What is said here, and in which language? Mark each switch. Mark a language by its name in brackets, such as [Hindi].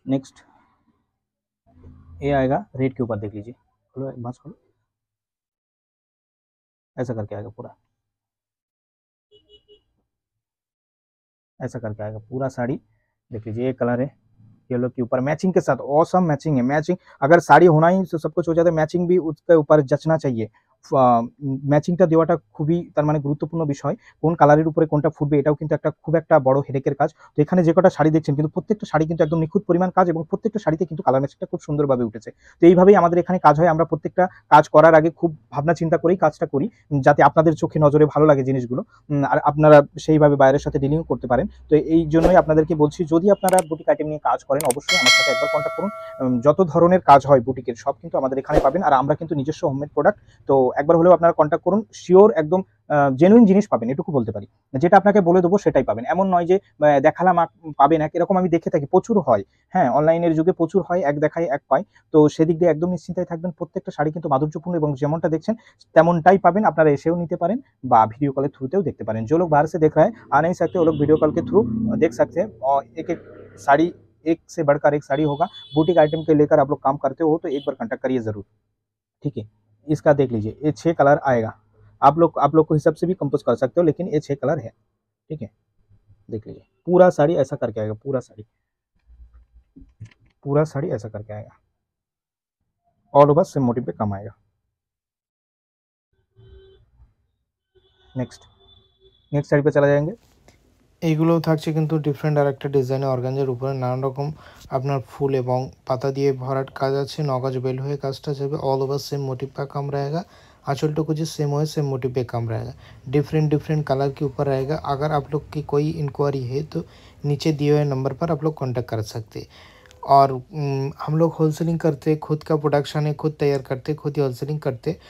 [Hindi] Next ये आएगा red के ऊपर, देख लीजिए, खोलो बस खोलो, ऐसा करके आएगा पूरा, ऐसा करके आएगा पूरा साड़ी। देख लीजिए ये कलर है येलो के ऊपर, मैचिंग के साथ ऑसम मैचिंग है। मैचिंग अगर शाड़ी होना ही तो सब कुछ हो जाता है, मैचिंग भी उसके ऊपर जचना चाहिए। [Bangla] ম্যাচিংটা দেওয়াটা খুবই তার মানে গুরুত্বপূর্ণ বিষয়। কোন কালারের উপরে কোনটা ফুটবে এটাও কিন্তু একটা খুব একটা বড় হেডেকের কাজ। তো এখানে যে কটা শাড়ি দেখছেন কিন্তু প্রত্যেকটা শাড়ি কিন্তু একদম নিখুঁত পরিমাণ কাজ, এবং প্রত্যেকটা শাড়িতে কিন্তু কালার ম্যাচিংটা খুব সুন্দরভাবে উঠেছে। তো এইভাবেই আমাদের এখানে কাজ হয়। আমরা প্রত্যেকটা কাজ করার আগে খুব ভাবনা চিন্তা করেই কাজটা করি, যাতে আপনাদের চোখে নজরে ভালো লাগে জিনিসগুলো, আর আপনারা সেইভাবে বাইরের সাথে ডিলিং করতে পারেন। তো এই জন্যই আপনাদেরকে বলছি, যদি আপনারা বুটিক আইটেম নিয়ে কাজ করেন অবশ্যই আমার সাথে একবার কন্ট্যাক্ট করুন। যত ধরনের কাজ হয় বুটিকের সব কিন্তু আমাদের এখানে পাবেন, আর আমরা কিন্তু নিজস্ব হোমমেড প্রোডাক্ট। তো একবার হলেও আপনারা কন্ট্যাক্ট করুন, শিওর একদম জেনুইন জিনিস পাবেন, এটুকু বলতে পারি। যেটা আপনাকে বলে দেবো সেটাই পাবেন, এমন নয় যে দেখালাম পাবেন এক, এরকম আমি দেখে থাকি, প্রচুর হয়। হ্যাঁ, অনলাইনের যুগে প্রচুর হয়, এক দেখায় এক পায়। তো সেদিক দিয়ে একদম নিশ্চিন্তায় থাকবেন, প্রত্যেকটা শাড়ি কিন্তু মাধুর্যপূর্ণ, এবং যেমনটা দেখছেন তেমনটাই পাবেন। আপনারা এসেও নিতে পারেন বা ভিডিও কলের থ্রুতেও দেখতে পারেন। [Hindi] जो लोग बाहर से देख रहा है आ नहीं सकते, वो लोग वीडियो कॉल के थ्रू देख सकते हैं। और एक एक साड़ी, एक से बढ़कर एक साड़ी होगा। बुटीक आइटम के लेकर आप लोग काम करते हो तो एक बार कॉन्टैक्ट करिए जरूर, ठीक है। इसका देख लीजिए ये 6 कलर आएगा, आप लोग को हिसाब से भी कंपोज कर सकते हो, लेकिन ये 6 कलर है, ठीक है। देख लीजिए पूरा साड़ी ऐसा करके आएगा, पूरा साड़ी, पूरा साड़ी ऐसा करके आएगा। ऑल ओवर सेम मोटिव पे कम आएगा। नेक्स्ट साड़ी पे चला जाएंगे। [Bangla] এইগুলো থাকছে কিন্তু ডিফারেন্ট আর একটা ডিজাইনে অর্গানজার উপরে নানান রকম আপনার ফুল এবং পাতা দিয়ে ভরাট কাজ আছে। নগজ বেল হয়ে কাজটা যাবে। [Hindi] ऑल ओवर सेम मोटिव का काम रहेगा। आंचल टुकु जी सेम हो, सेम मोटिव पे काम रहेगा। डिफरेंट कलर के ऊपर रहेगा। अगर आप लोग की कोई इंक्वायरी है तो नीचे दिए हुए नंबर पर आप लोग कॉन्टैक्ट कर सकते। और हम लोग होलसेलिंग करते, खुद का प्रोडक्शन है, खुद तैयार करते, खुद ही होलसेलिंग करते।